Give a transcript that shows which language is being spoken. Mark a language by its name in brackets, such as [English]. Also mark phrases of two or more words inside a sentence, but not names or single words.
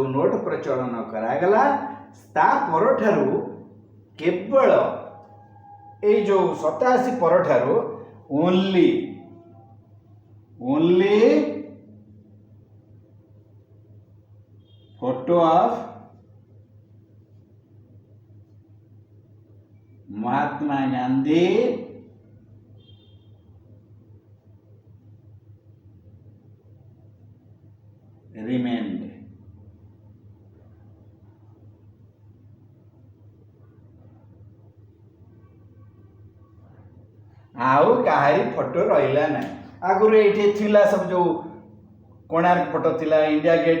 [Odia] ନୋଟ ପ୍ରଚଳନ କରାଗଲା ତା ପରଠାରୁ କେବଳ ଏଇ ଯେଉଁ 87 ପରଠାରୁ [English] only photo of [Odia] महात्मा गांधी remained। ଆଉ କାହାରି ଫଟୋ ରହିଲା ନା ଆଗରୁ ଏଠି ଥିଲା ସବୁ ଯୋ କୋଣାର୍କ ଫଟୋ ଥିଲା ଇଣ୍ଡିଆ ଗେଟ